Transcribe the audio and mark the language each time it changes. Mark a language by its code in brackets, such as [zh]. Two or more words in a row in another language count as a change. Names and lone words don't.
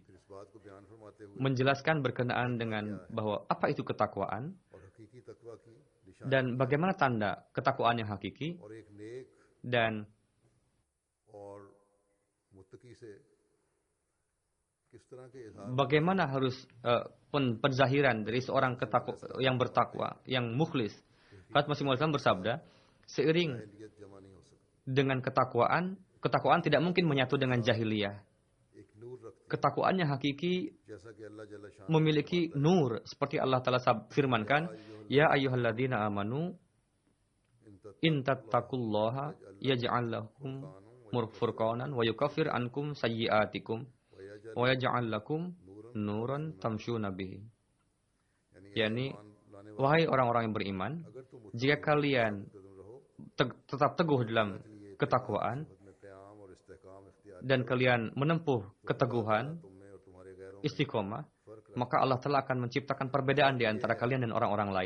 [id] Menjelaskan berkenaan dengan bahwa apa itu ketakwaan dan bagaimana tanda ketakwaan yang hakiki, dan bagaimana harus penzahiran dari seorang yang bertakwa, yang mukhlis. Hadrat Masih Maud bersabda, seiring dengan ketakwaan tidak mungkin menyatu dengan jahiliyah. ketakwaannya hakiki [ur] جیسا کہ اللہ جل شان [id] memiliki nur seperti Allah Ta'ala firmankan, [ar] يا أيها الذين آمنوا إن تتقوا الله يجعل لكم فرقانا ويكفر عنكم سيئاتكم ويجعل لكم نورا تمشون به. [id] Yani, wahai orang-orang yang beriman, jika kalian tetap teguh dalam ketakwaan dan kalian menempuh keteguhan, istiqomah, maka Allah telah akan menciptakan perbedaan di antara kalian dan orang-orang lain.